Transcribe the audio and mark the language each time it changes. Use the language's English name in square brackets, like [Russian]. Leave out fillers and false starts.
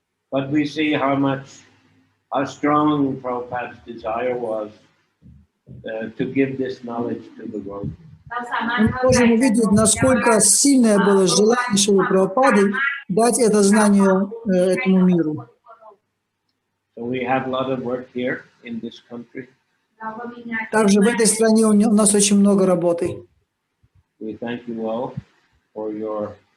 [English] But we see how strong Prabhupada's desire was to give this knowledge to the world. [Russian] Мы можем увидеть, насколько сильное было желание Шрилы Прабхупады дать это знание этому миру. [English] So we have a lot of work here in this country. [Russian] Также в этой стране у нас очень много работы. [English] We thank you all for your